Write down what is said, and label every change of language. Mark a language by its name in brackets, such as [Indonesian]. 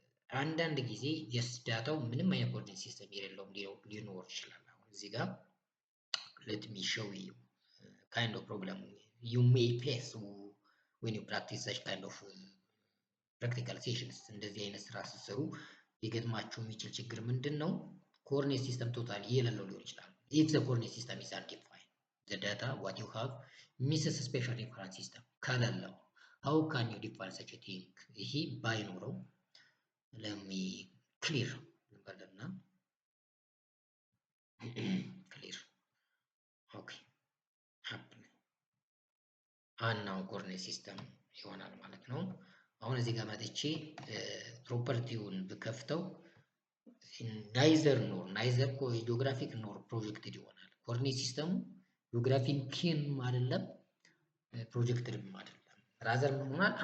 [Amharic] አንዳንድ ጊዜ ጀስት ዳታው ምንም አይነት ኮኦርዲኔት ሲስተም የሌለው ሊኖር ይችላል። አሁን እዚህ ጋር [English] let me show you kind of problem you may face when you practice such kind of practical sessions። [Amharic] እንደዚህ አይነት ስራ ስትሰሩ ሊገጥማችሁ የሚችል ችግር ምንድን ነው? ኮኦርዲኔት ሲስተም ቶታሊ የሌለው ሊሆን ይችላል። [English] if the coordinate system is undefined the data what you have misses special reference system [Amharic] ከሌለው [English] how can you define such a thing? [Amharic] ይሄ ባይኖረው [English] let me clear [Amharic] እንበልና [English] clear okay [Amharic] አናው ኮኦርዲኔት ሲስተም ይሆናል ማለት ነው። አሁን እዚህ ጋር መጥቼ ፕሮፐርቲውን ብከፍተው ናይዘር ጂኦግራፊክ ኖር ፕሮጀክትድ ይሆናል። ኮኦርዲኔት ሲስተሙ ጂኦግራፊክም አይደለም ፕሮጀክትድም አይደለም። ራዘር ምን ሆኗል?